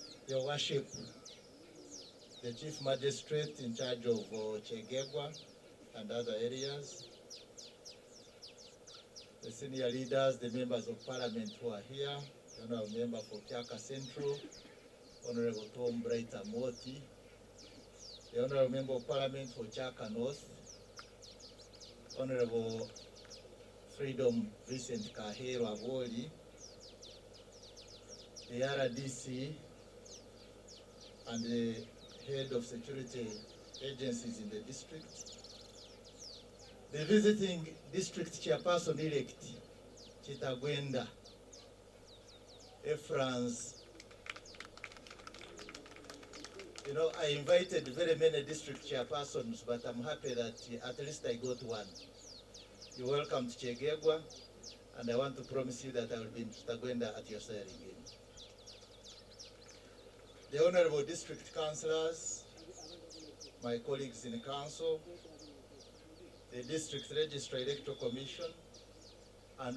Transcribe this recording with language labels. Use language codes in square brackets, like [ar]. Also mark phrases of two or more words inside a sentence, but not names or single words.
[en] Your Worship, the Chief Magistrate in charge of Kyegegwa and other areas, the senior leaders, the members of parliament who are here, the Honourable Member for Kyaka Central, Honourable Tom Brighter Moti, the Honourable Member of Parliament for Kyaka North, Honourable Freedom Vincent Kahero Aboli, the RDC, and the head of security agencies in the district, the visiting district chairperson-elect, Chitagwenda, Efrans. You know, I invited very many district chairpersons, but I'm happy that at least I got one. You're welcome to Kyegegwa, and I want to promise you that I will be in Chitagwenda at your swearing in. The Honorable District Councillors, my colleagues in the Council, the District Registrar Electoral Commission, and